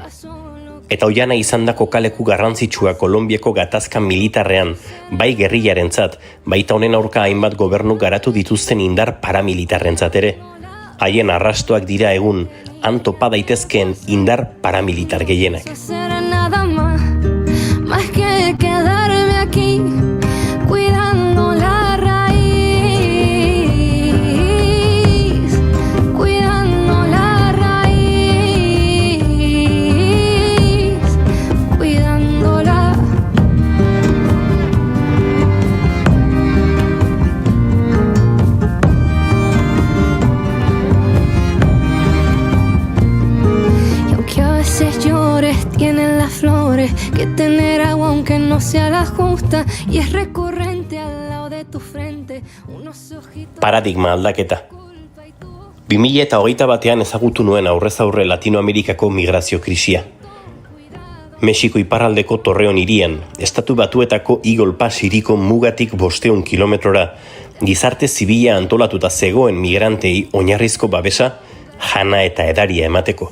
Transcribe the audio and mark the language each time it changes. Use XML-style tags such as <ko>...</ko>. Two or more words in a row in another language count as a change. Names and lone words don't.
<eu>Eta oiana izandako kaleku garrantzitsua Kolonbiako gatazka militarrean, bai gerrilarentzat, baita honen aurka hainbat gobernu garatu dituzten indar paramilitarrentzat ere. Haien arrastoak dira egun, han topa daitezkeen indar paramilitar gehienak.</eu> <es>Nada más que quedarme aquí, cuidando la raíz, cuidando la raíz, cuidándola. Y aunque a veces llores, tienen las flores que tener agua aunque no sea la justa, y es recurrente al lado de tu frente unos ojitos.</es> <eu>Paradigma aldaketa. 2021 ezagutu nuen aurrez aurre Latinoamerikako migrazio krisia. Mexiko iparraldeko Torreon hirian, Estatu Batuetako Eagle Pass hiriko mugatik 500 kilometrora, gizarte zibila antolatuta zegoen migrantei oinarrizko babesa, jana eta edaria emateko.</eu>